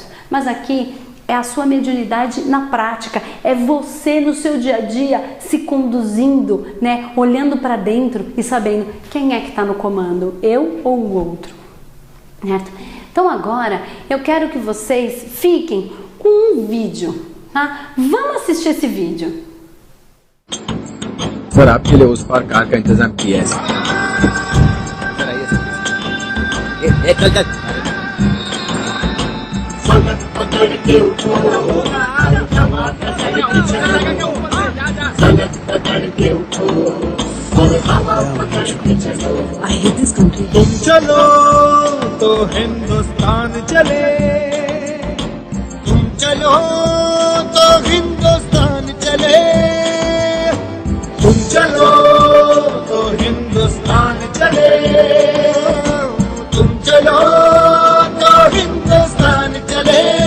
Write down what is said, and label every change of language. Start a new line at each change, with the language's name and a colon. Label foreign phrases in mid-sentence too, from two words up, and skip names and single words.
Portuguese: Mas aqui é a sua mediunidade na prática, é você no seu dia a dia se conduzindo, né? Olhando para dentro e sabendo quem é que está no comando, eu ou o outro, certo? Então agora eu quero que vocês fiquem com um vídeo, tá? Vamos assistir esse vídeo.
Hindi: सर आपके लिए उस पार कार का इंतजाम किया है सर। चल चल
English: I hate this country.
Hindi: तुम चलो तो हिंदुस्तान चले, तुम चलो तो हिंदुस्तान चले, तुम चलो तो हिंदुस्तान चले, तुम चलो तो हिंदुस्तान चले।